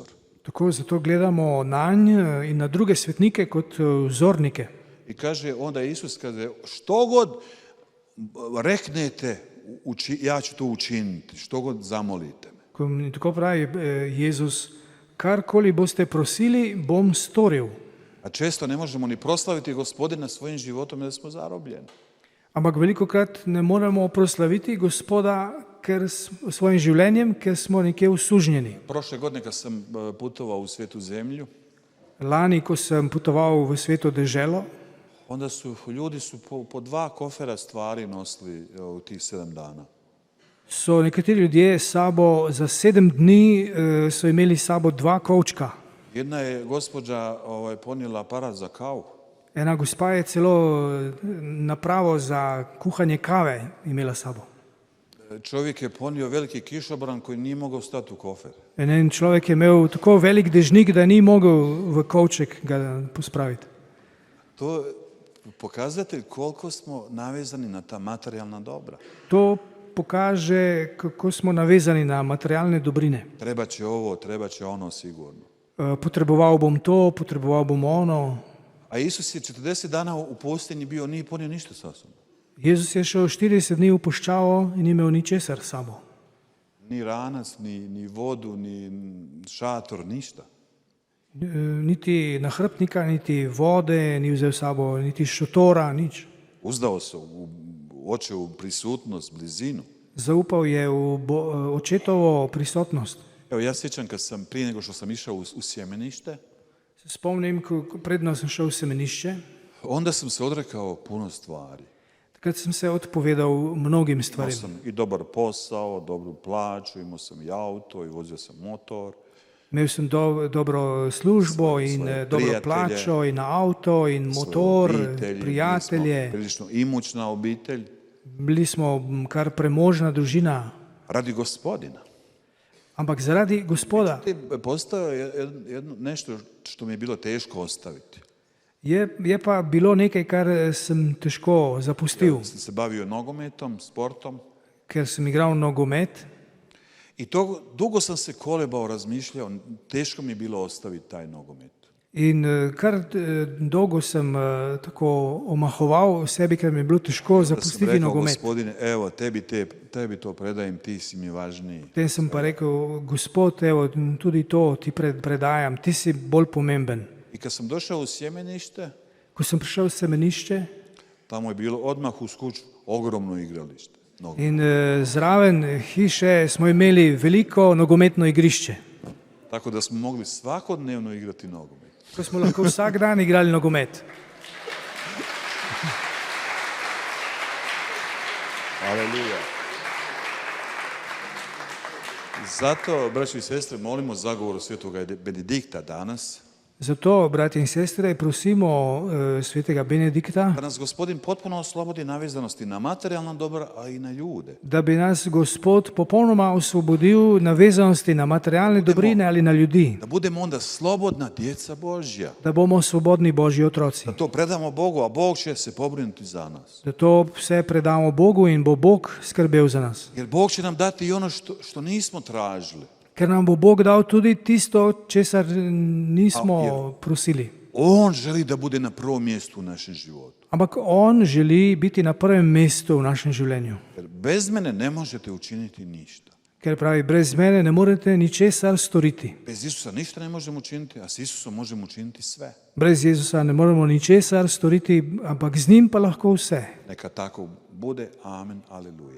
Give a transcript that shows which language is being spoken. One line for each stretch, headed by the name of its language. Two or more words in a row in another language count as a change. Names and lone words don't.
Slovenian: Zato gledamo na nj in na druge svetnike kot vzornike.
Croatian: I kaže onda Isus, kaže, što god reknete, ja ću to učiniti, što god zamolite me.
Slovenian: Tako pravi Jezus, karkoli boste prosili, bom storil.
Croatian: A često ne možemo ni proslaviti Gospodina svojim životom jer smo zarobljeni.
Slovenian: Ampak velikokrat ne moremo proslaviti Gospoda svojim življenjem, ker smo nekje usužnjeni.
Croatian: Prošle godine kad sam putovao u Svetu zemlju,
Slovenian: Lani, ko sem potoval v sveto deželo,
Croatian: onda su ljudi po 2 kofera stvari nosili u tih 7 dana.
Slovenian: so nekateri ljudje sabo za 7 dni so imeli sabo 2 kovčka.
Croatian: Jedna je gospođa ponijela aparat za kavu.
Slovenian: Ena gospa je celo napravo za kuhanje kave imela sabo.
Croatian: Čovjek je ponio veliki kišobran koji nije mogao stati u kofer.
Slovenian: En človek je imel tako velik dežnik, da ni mogel v kovček ga pospraviti.
Croatian: To je pokazatelj koliko smo navezani na ta materijalna dobra.
Slovenian: To pokaže, kako smo navezani na materialne dobrine.
Croatian: Treba će ovo, treba će ono sigurno.
Slovenian: Potreboval bom to, potreboval bom ono.
Croatian: A Isus je 40 dana u pustinji bio, nije ponio ništa sa sobom.
Slovenian: Jezus je šel 40 dni v puščavo in ni imel ničesar sabo.
Croatian: Ni ranac, ni vodu, ni šator, ništa.
Slovenian: Niti nahrbtnika, niti vode ni vzel sabo, niti šotora, nič.
Croatian: Uzdao se u očevu prisutnost, blizinu.
Slovenian: Zaupal je v očetovo prisotnost.
Croatian: Evo, ja sjećam kad sam, prije nego što sam išao u sjemenište,
Slovenian: Se spomnim, predno sem šel v semenišče,
Croatian: onda sam se odrekao puno stvari.
Slovenian: takrat sem se odpovedal mnogim
Croatian: Imao
Slovenian: stvarem.
Croatian: sam i dobar posao, dobru plaću, imao sam i auto i vozio sam motor.
Slovenian: Imel sem dobro službo in svoje dobro prijatelje, plačo in avto in motor,
Croatian: Obitelji, prijatelje. bili smo prilično imućna obitelj
Slovenian: Bili smo kar premožna družina,
Croatian: radi Gospodina.
Slovenian: ampak zaradi Gospoda
Croatian: Postao je nešto što mi je bilo teško ostaviti.
Slovenian: je pa bilo nekaj, kar sem težko zapustil,
Croatian: Ja sam se bavio nogometom, sportom
Slovenian: ker sem igral nogomet
Croatian: i dugo sam se kolebao, razmišljao, teško mi je bilo ostaviti taj nogomet.
Slovenian: In kar dolgo sem tako omahoval v sebi, ker mi je bilo težko
Croatian: Da sam
Slovenian: zapustiti
Croatian: rekao,
Slovenian: nogomet.
Croatian: Gospodine, evo, tebi to predajem, ti si mi važniji.
Slovenian: Potem sem pa rekel, Gospod, evo, tudi to ti predajam, ti si bolj pomemben.
Croatian: I kad sam došao u sjemenište,
Slovenian: Ko sem prišel v semenišče
Croatian: tamo je bilo odmah uz kuću ogromno igralište.
Slovenian: in zraven hiše smo imeli veliko nogometno igrišče,
Croatian: Tako da smo mogli svakodnevno igrati nogomet.
Slovenian: ko smo lahko vsak dan igrali nogomet.
Croatian: Aleluja.
Slovenian: Zato,
Croatian: braći i sestre, molimo zagovoru svetoga Benedikta danas,
Slovenian: Zato, brati in sestre, prosimo svetega Benedikta,
Croatian: da nas Gospodin potpuno oslobodi navezanosti na materijalna dobra, a i na ljude.
Slovenian: da bi nas Gospod popolnoma osvobodil navezanosti na materialne dobrine ali na ljudi,
Croatian: Da budemo onda slobodna djeca Božja.
Slovenian: da bomo svobodni Božji otroci,
Croatian: Da to predamo Bogu, a Bog će se pobrinuti za nas.
Slovenian: da to vse predamo Bogu in bo Bog skrbel za nas.
Croatian: Jer Bog će nam dati i ono što nismo tražili.
Slovenian: Ker nam bo Bog dal tudi tisto, česar nismo prosili.
Croatian: On želi da bude na prvom mjestu u našem životu.
Slovenian: Ampak on želi biti na prvem mestu v našem življenju.
Croatian: Jer bez mene ne možete učiniti ništa.
Slovenian: Ker pravi, brez mene ne morete ničesar storiti.
Croatian: Bez Isusa ništa ne možemo učiniti, a s Isusom možemo učiniti sve.
Slovenian: Brez Jezusa ne moremo ničesar storiti, ampak z njim pa lahko vse.
Croatian: Neka tako bude. Amen. Aleluja.